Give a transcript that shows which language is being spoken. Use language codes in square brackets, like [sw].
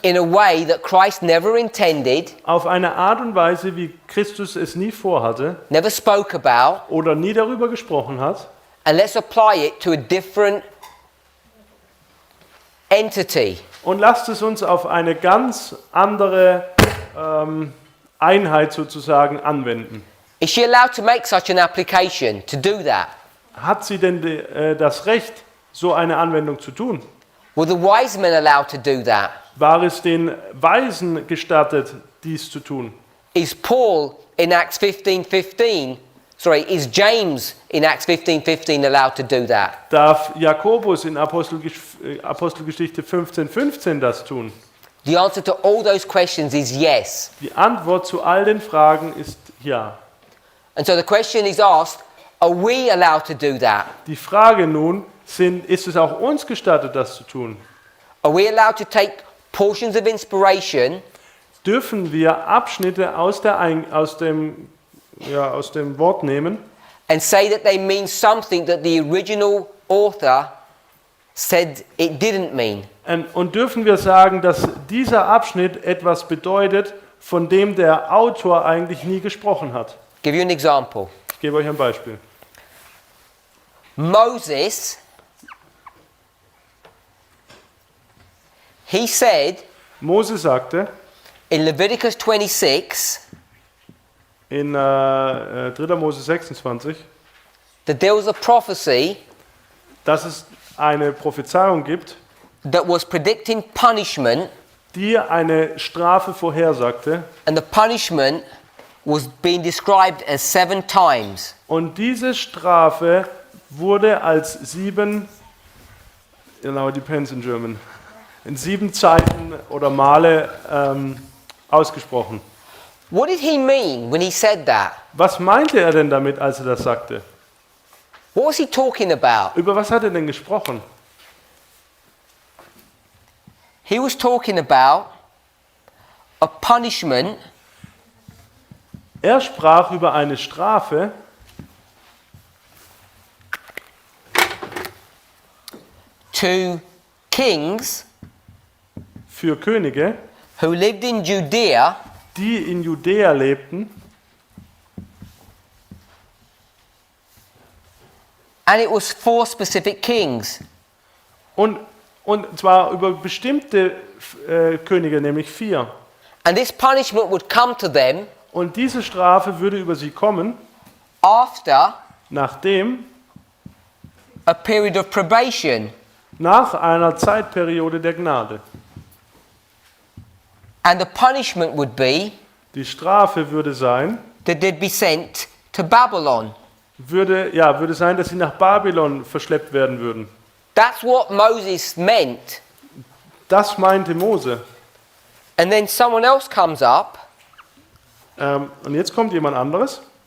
[en] in a way that Christ never intended, [de] auf eine Art und Weise, wie Christus es nie vorhatte [en] never spoke about, [de] oder nie darüber gesprochen hat, [en] and let's apply it to a different entity. [de] und lasst es uns auf eine ganz andere Einheit sozusagen anwenden. [en] Is she allowed to make such an application, to do that? [de] Hat sie denn das Recht, so eine Anwendung zu tun? [en] Were the wise men allowed to do that? [de] War es den Weisen gestattet, dies zu tun? [en] Is Paul in Acts 15:15, is James in Acts 15:15 allowed to do that? [de] Darf Jakobus in Apostelgeschichte 15,15 das tun? [en] The answer to all those questions is yes. [de] Die Antwort zu all den Fragen ist ja. [en] And so the question is asked, are we allowed to do that? [de] Die Frage nun ist es auch uns gestattet, das zu tun? [en] Are we allowed to take portions of inspiration [de] Dürfen wir Abschnitte aus dem Wort nehmen [en] and say that they mean something that the original author said it didn't mean? [de] und dürfen wir sagen, dass dieser Abschnitt etwas bedeutet, von dem der Autor eigentlich nie gesprochen hat? [en] Give you an example. [de] Ich gebe euch ein Beispiel. [en] Moses, he said [de] Mose sagte [en] in Leviticus 26 [de] in 3. Mose 26, [en] that there was a prophecy [de] dass es eine Prophezeiung gibt, [en] that was predicting punishment, [de] die eine Strafe vorhersagte. [en] and the punishment was being described as 7 times. [de] Und diese Strafe wurde als 7, [en] it depends in German, [de] in 7 Zeiten oder Male ausgesprochen. [en] What did he mean when he said that? [de] Was meinte er denn damit, als er das sagte? [en] What was he talking about? [de] Über was hat er denn gesprochen? [en] He was talking about a punishment [de] Er sprach über eine Strafe [en] to kings [de] für Könige, [en] who lived in Judea [de] die in Judäa lebten, [en] and it was 4 specific kings. [de] und zwar über bestimmte Könige, nämlich 4. [en] And this punishment would come to them [de] Und diese Strafe würde über sie kommen, [en] after [de] nachdem, [en] a period of probation. [de] nach einer Zeitperiode der Gnade. [en] And the punishment would be [de] Die Strafe würde sein, [en] that they'd be sent to Babylon. [de] würde sein, dass sie nach Babylon verschleppt werden würden. [en] That's what Moses meant. [de] Das meinte Mose. [en] And then someone else comes up [de] Und jetzt kommt jemand anderes,